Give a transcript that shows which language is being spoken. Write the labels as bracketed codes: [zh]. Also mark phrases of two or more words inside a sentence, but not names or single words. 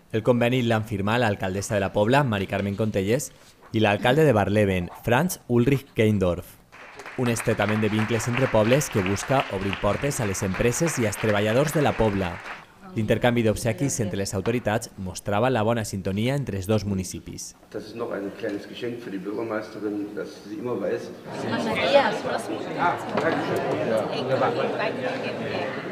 [ca] El conveni l'han firmat l'alcaldessa de la Pobla, Mari Carmen Contellés, i l'alcalde de Barleben, Franz Ulrich Keindorf. Un estretament de vincles entre pobles que busca obrir portes a les empreses i als treballadors de la Pobla. L'intercanvi d'obsequis entre les autoritats mostrava la bona sintonia entre els dos municipis. [de] Das ist noch ein kleines Geschenk für die Bürgermeisterin, dass sie immer weiß. Matthias, was? Ja, danke schön. Ja, wunderbar.